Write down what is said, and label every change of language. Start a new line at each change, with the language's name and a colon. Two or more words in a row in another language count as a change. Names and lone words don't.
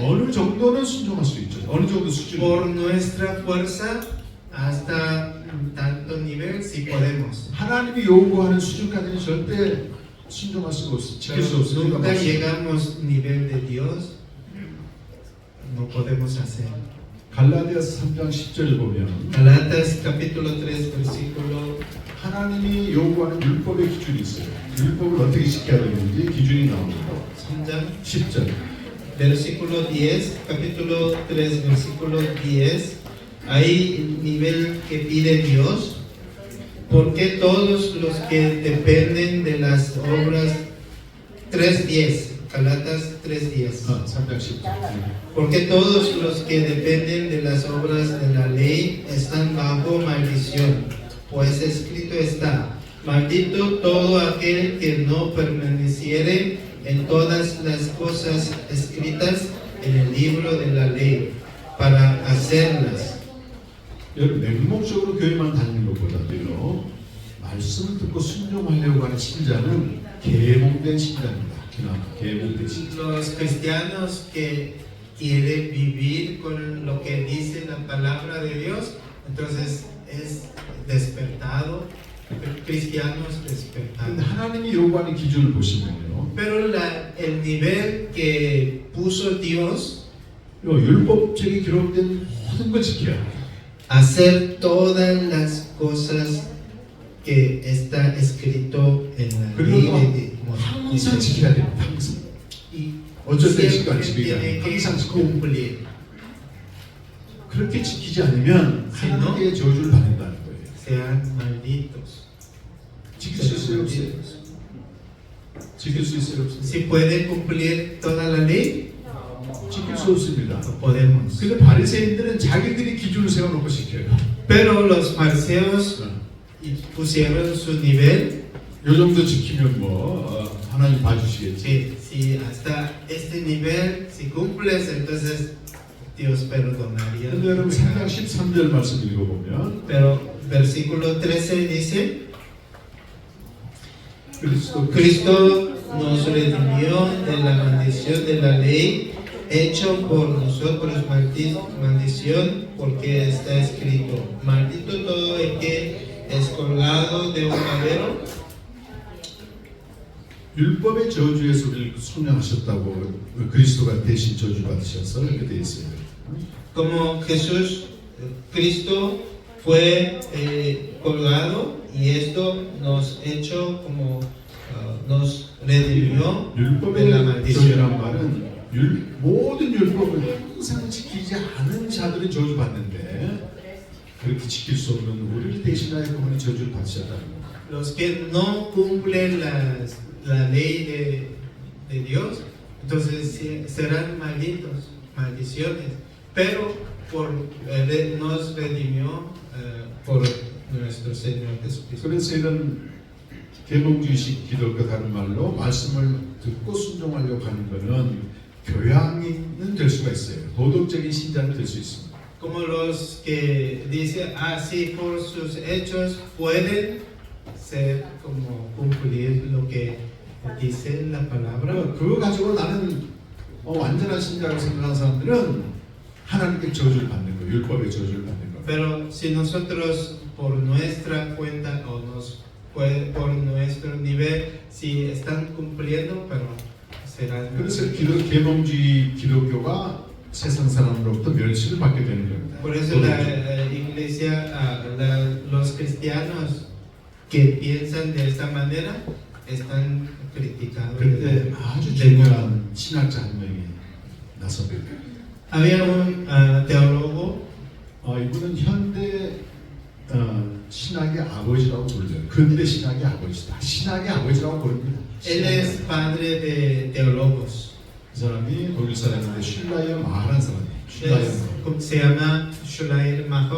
Korean: 어느 정도는 순종할 수 있죠. 어느 정도 수준.
Spanish: Por nuestra fuerza hasta tanto nivel si podemos.
Korean: 하나님이 요구하는 수준까지는 절대 순종할 수 없어. 지킬 수
Spanish: Pero
Korean: 없으니까
Spanish: nunca llegamos nivel de Dios, no podemos hacer.
Korean: 갈라디아서 3장 10절을 보면
Spanish: Galatas capítulo 3 versículo
Korean: 하나님이 요구하는 율법의 기준이 있어요. 율법을 어떻게 지켜야 되는지 기준이 나옵니다. 3장 10절.
Spanish: versículo 10, capítulo 3 versículo 10, hay nivel que pide Dios, porque todos los que dependen de las obras 3:10, Galatas 3:10.
Korean: 3장 10절.
Spanish: Porque todos los que dependen de las obras de la ley están bajo maldición, pues escrito está, maldito todo aquel que no permaneciere en todas las cosas escritas en el libro de la ley, para hacerlas.
Korean: 여러분 맹목적으로 교회만 다니는 것보다도요 말씀을 듣고 순종하려고 하는 신자는 계몽된 신자입니다. 그나마 계몽된 신자.
Spanish: Los cristianos que quieren vivir con lo que dice la palabra de Dios, entonces es despertado, cristianos
Korean: 근데
Spanish: despertados.
Korean: 하나님이 요구하는 기준을 보시면요
Spanish: Pero el nivel que puso Dios,
Korean: 요 율법책에 기록된 모든 걸 지켜야 돼요.
Spanish: hacer todas las cosas que está escrito en la ley
Korean: 그리고
Spanish: de
Korean: 항상
Spanish: Moisés.
Korean: 지켜야 돼요. 항상.
Spanish: Y
Korean: 어쩔 때
Spanish: siempre
Korean: 시간 지키지
Spanish: tiene
Korean: 않아요.
Spanish: que
Korean: 항상 지켜야 돼요.
Spanish: cumplir.
Korean: 그렇게 지키지 않으면
Spanish: Si no,
Korean: 하나님의 저주를 받는다는 거예요.
Spanish: sean malditos.
Korean: 지킬 수 있어요? 없어요?
Spanish: malditos.
Korean: 지킬 수 있어요? 없어요?
Spanish: Si puede cumplir toda la ley,
Korean: 지킬 수 없습니다.
Spanish: no podemos.
Korean: 근데 바리새인들은 자기들이 기준을 세워놓고 지켜요.
Spanish: Pero los fariseos pusieron su nivel.
Korean: 요 정도 지키면 하나님 봐주시겠지.
Spanish: Si hasta este nivel, si cumples, entonces Dios perdonaría.
Korean: 근데 여러분 3장 13절 말씀 읽어보면
Spanish: Pero versículo 13 dice,
Korean: 그리스도
Spanish: Cristo nos redimió de la maldición de la ley, hecho por nosotros maldición, porque está escrito, maldito todo el que es colgado de un madero.
Korean: 율법의 저주에서 우리를 속량하셨다고 그리스도가 대신 저주 받으셔서 이렇게 돼 있어요.
Spanish: Como Jesús, Cristo fue colgado y esto nos hecho como nos redimió de la
Korean: 율법의
Spanish: maldición.
Korean: 저주란 말은 모든 율법을 항상 지키지 않은 자들은 저주 받는데 그렇게 지킬 수 없는 우리를 대신하여 그분이 저주를 받으셨다는 거예요.
Spanish: Los que no cumplen la ley de Dios, entonces serán malditos, maldiciones. Pero nos redimió por nuestro Señor Jesucristo.
Korean: 그래서 이런 계몽주의식 기독교 다른 말로 말씀을 듣고 순종하려고 하는 것은 교양인은 될 수가 있어요. 도덕적인 신자는 될 수 있습니다.
Spanish: Como los que dicen así por sus hechos pueden ser como cumplir lo que dice la palabra.
Korean: 그거 가지고 나는 완전한 신자라고 생각하는 사람들은 하나님께 저주를 받는 거예요. 율법의 저주를 받는 거예요.
Spanish: Pero si nosotros por nuestra cuenta o por nuestro nivel, si están cumpliendo, pero serán.
Korean: 그래서 계몽주의 기독교가 세상 사람으로부터 멸시를 받게 되는 겁니다.
Spanish: Por eso la iglesia, los cristianos que piensan de esta manera están criticados.
Korean: 그때 아주 중요한 신학자 한 명이 나섭니다.
Spanish: Había un teólogo.
Korean: 이분은 현대 신학의 아버지라고 불려요. 근대 신학의 아버지다. 신학의 아버지라고 부릅니다.
Spanish: Él es padre de teólogos.
Korean: 그 사람이 독일 사람인데 슐라이어 마하라는 사람이에요.
Spanish: Se llama Schleyer Maho.